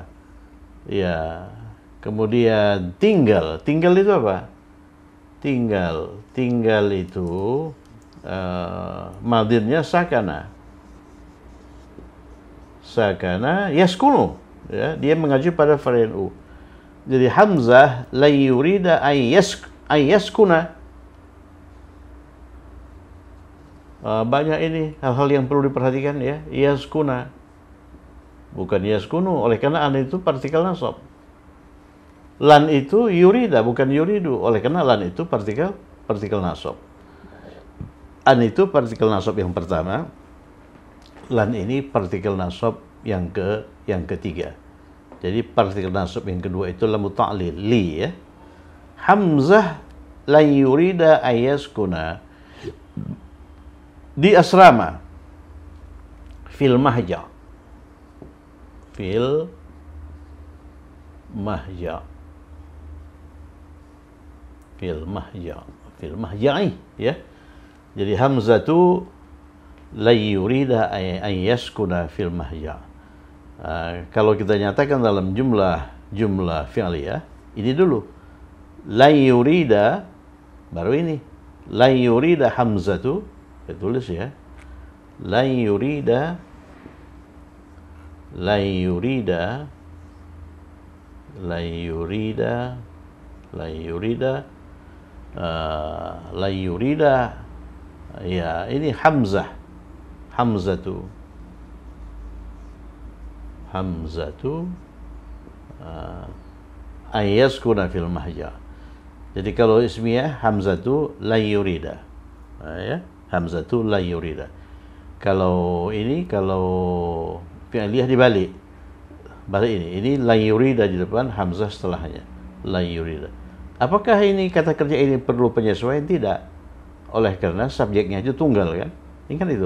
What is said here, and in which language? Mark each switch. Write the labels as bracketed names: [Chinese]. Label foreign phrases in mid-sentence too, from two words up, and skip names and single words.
[Indonesian] Ya. Kemudian tinggal. Tinggal itu apa? Tinggal itu madinnya sakana. [Arabic] سكن يسكن. [Indonesian] Ya, dia mengacu pada varian u. [Arabic] Jadi حمزة لا يريد أن يسكن. [Indonesian] Banyak ini hal-hal yang perlu diperhatikan ya. [Arabic] Yaskuna. [Indonesian] Bukan yaskunu, oleh karena an itu partikel nasab. Lan itu yurida, bukan yuridu, oleh karena lan itu partikel nasab. An itu partikel nasab yang pertama. Lan ini partikel nasab yang ketiga. Jadi partikel nasab yang kedua itu [Arabic] لام تعليل [Indonesian] li ya. [Arabic] حمزة لا يريد أن يسكن [Indonesian] di asrama [Arabic] في المهجع. في المهجع. في المهجعِ ya. Jadi Hamzah itu لا يريد أن يسكن في المهجع. [Indonesian] Kalau kita nyatakan dalam jumlah fi'liyah, ini dulu [Arabic] لا يريد, [Indonesian] baru ini [Arabic] لا يريد حمزةُ, [Indonesian] kita tulis ya, [Arabic] لا يريد [Indonesian] ya, ini [Arabic] حمزةُ أن يسكن في المهجع. [Indonesian] Jadi kalau ismiyah [Arabic] حمزةُ لا يريد. Ya, حمزةُ لا يريد. [Indonesian] Kalau fi'liyah dibalik. Balik ini [Arabic] لا يريد [Indonesian] di depan, Hamzah setelahnya. [Arabic] لا يريد. [Indonesian] Apakah ini kata kerja ini perlu penyesuaian? Tidak. Oleh karena subjeknya itu tunggal kan? Ini kan itu.